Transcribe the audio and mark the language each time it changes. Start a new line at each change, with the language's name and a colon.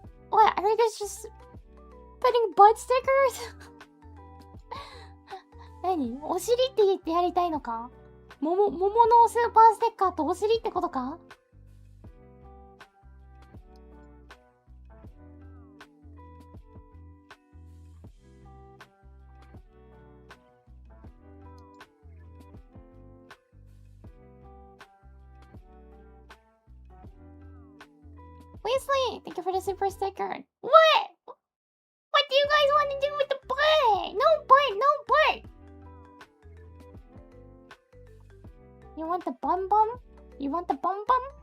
English: What? Are you guys just putting butt stickers?
Japanese: 何？お尻って言ってやりたいのか？桃のスーパーステッカーとお尻ってことか？
English: Weasley, thank you for the super sticker. What? What do you guys want to do with the butt? No butt, no butt. You want the bum bum? You want the bum bum?